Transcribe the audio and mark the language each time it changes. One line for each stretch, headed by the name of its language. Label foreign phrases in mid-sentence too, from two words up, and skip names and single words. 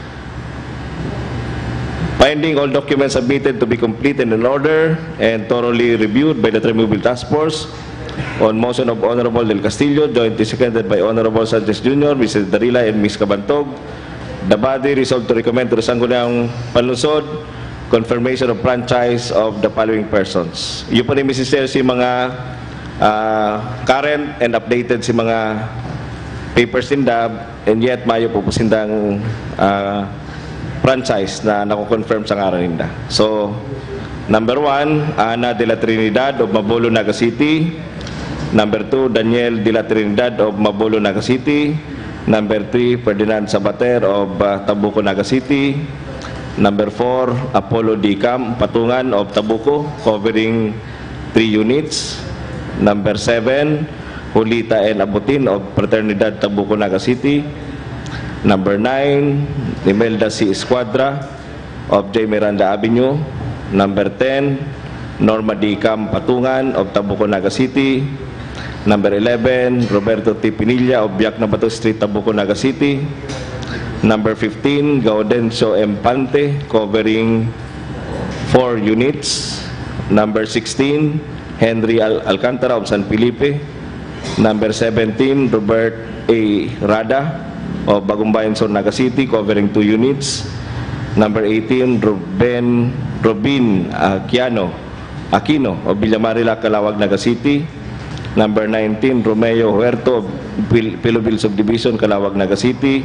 English: Finding all documents submitted to be complete and in order and thoroughly reviewed by the Trimobile Task Force. On motion of Honorable Del Castillo, jointly seconded by Honorable Sanchez Jr., Mr. Darila, and Ms. Cabantog, the body resolved to recommend to the Sangguniang Palunsod confirmation of franchise of the following persons.
Bikol: Yun po ni
English: Mrs. Chair,
Bikol: si mga
English: current and updated
Bikol: si mga papers sindab, and yet mayo po sindang franchise na nako-confirm sa ngaran ninda.
English: So, number 1, Ana de la Trinidad of Mabolo, Naga City. Number 2, Daniel de la Trinidad of Mabolo, Naga City. Number 3, Ferdinand Sabater of Tabuco, Naga City. Number 4, Apollo D. Cam Patungan of Tabuco, covering 3 units. Number 7, Julita N. Abutin of Fraternidad, Tabuco, Naga City. Number 9, Imelda C. Esquadra of J. Miranda Avenue. Number 10, Norma D. Cam Patungan of Tabuco, Naga City. Number 11, Roberto T. Pinilla of Biak na Bato Street, Tabuco, Naga City. Number 15, Gaudencio M. Pante, covering 4 units. Number 16, Henry Alcantara of San Felipe. Number 17, Robert A. Rada of Bagumbayan Sur, Naga City, covering 2 units. Number 18, Robin Aquino of Villamarila, Calawag, Naga City. Number 19, Romeo Huerto of Pilobil Subdivision, Calawag, Naga City.